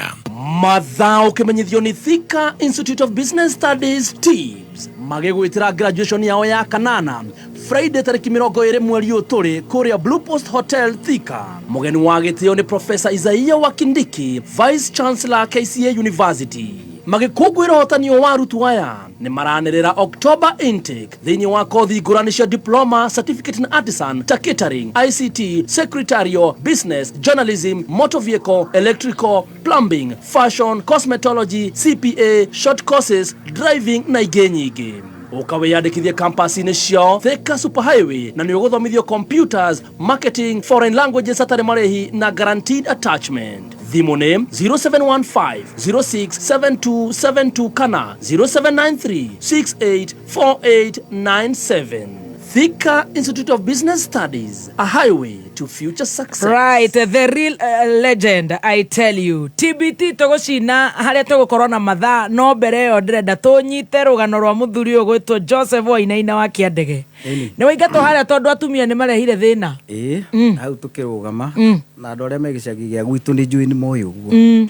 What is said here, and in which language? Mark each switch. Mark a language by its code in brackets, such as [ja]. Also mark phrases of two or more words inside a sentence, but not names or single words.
[ki] mathaa ũkĩmenyithio nĩ Thika Institute of Business Studies TIBS magĩgwĩtĩra graduation yao ya kanana Friday tarĩki 20 mweri ũyũ tũrĩ kũrĩa Blue Post Hotel Thika mũgeni wa gĩtĩo nĩ Professor Isaiah Wakindiki [en] Vice Chancellor [ki] KCA University magĩkũngũĩra ũhotanio wa arutwo aya nĩ maranĩrĩra [en] October intake [ki] thĩinĩ wa kothi ngũrani cia [en] diploma certificate [ki] na artisan ta [en] catering ICT secretarial business journalism motor vehicle electrical plumbing fashion cosmetology CPA short courses driving [ki] na ingĩ nyingĩ ukawiyandikithia campus-inĩ ciao Thika Superhighway na nĩ ũgũthomithio [en] computers marketing foreign languages [ki] atarĩ marĩhi na [en] guaranteed attachment [ki] thimũ nĩ 0715067272 kana 0793684897 Thika Institute of Business Studies, [en] a highway to future success. Right, the real legend, I tell you. [ki] TBT tũgũcina harĩa tũgũkorwo na mathaa no mbere ĩyo ndĩrenda tũnyite rũgano rwa mũthuri ũyũ gwĩtwo Joseph Wainaina wa Kĩandege. Nĩ waigatwo harĩa tondũ atumia nĩ marehire thĩna. Hau tũkĩrũgama na andũ arĩa me gĩcagi gĩa gwitũ nĩ njũĩ nĩ moĩ ũguo.